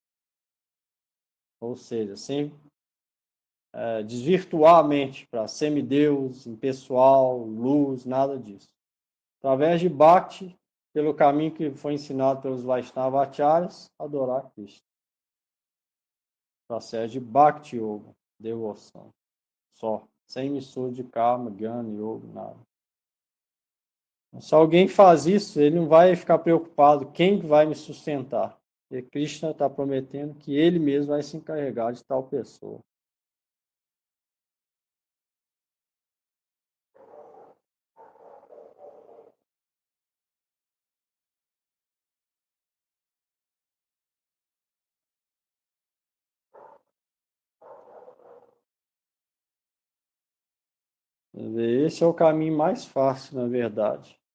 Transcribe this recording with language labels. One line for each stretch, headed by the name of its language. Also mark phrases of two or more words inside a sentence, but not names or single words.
Portuguese: Ou seja, sem desvirtuar a mente para semideus, impessoal, luz, nada disso. Através de Bhakti, pelo caminho que foi ensinado pelos
Sanskrit: वैष्णव आचार्यस्,
Portuguese: adorar Krishna. processo de
Sanskrit: भक्ति योग,
Portuguese: devoção, só, sem mistura de karma, jnana, yoga, nada. Se alguém faz isso, ele não vai ficar preocupado quem vai me sustentar. Porque Krishna está prometendo que ele mesmo vai se encarregar de tal pessoa. Esse é o caminho mais fácil, na verdade.